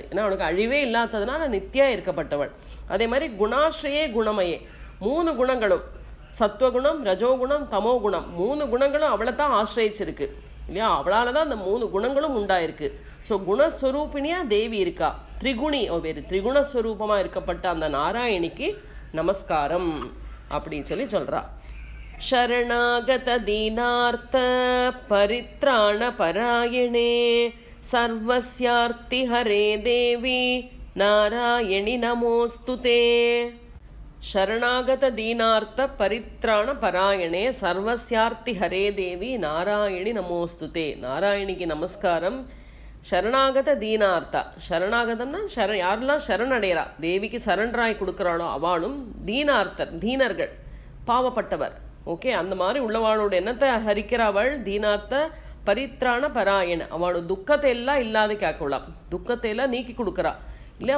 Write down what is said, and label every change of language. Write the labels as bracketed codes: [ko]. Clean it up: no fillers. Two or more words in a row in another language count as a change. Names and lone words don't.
[ta] ஏன்னா அவளுக்கு அழிவே இல்லாததுனால நித்தியா இருக்கப்பட்டவள். அதே மாதிரி [sa] गुणाश्रये गुणमये, [ta] 3 குணங்களும் சத்வகுணம், ரஜோகுணம், தமோ குணம், 3 குணங்களும் அவளை தான் ஆசிரியிச்சிருக்கு இல்லையா? அவளால் தான் அந்த 3 குணங்களும் உண்டாயிருக்கு. ஸோ குணஸ்வரூபிணியாக தேவி இருக்கா. திரிகுணி வேறு, திரிகுணஸ்வரூபமாக இருக்கப்பட்ட அந்த நாராயணிக்கு நமஸ்காரம் அப்படின்னு சொல்கிறா. [sa] शरणागत दीनार्थ परित्राण परायणे सर्वस्यार्ति हरे देवी नारायणि नमोस्तुते. शरणागत दीनार्थ परित्राण परायणे सर्वस्यार्ति हरे देवी नारायणि नमोस्तुते. [ta] நாராயணிக்கு நமஸ்காரம். [sa] शरणागत दीनार्थ, [ta] शरणागतம்னா யாரெல்லாம் சரணடைறா தேவிக்கு சரண்டராய் கொடுக்குறாளோ அவளும் தீனார்த்தர், தீனர்கள், பாவப்பட்டவர். ஓகே, அந்த மாதிரி உள்ளவாளோட என்னத்தை ஹரிக்கிறாவள்? [sa] दीनार्त परित्राण परायण. [ta] அவளோட துக்கத்தை எல்லாம் இல்லாத கேட்கலாம், துக்கத்தை எல்லாம் நீக்கி கொடுக்குறா இல்லையா?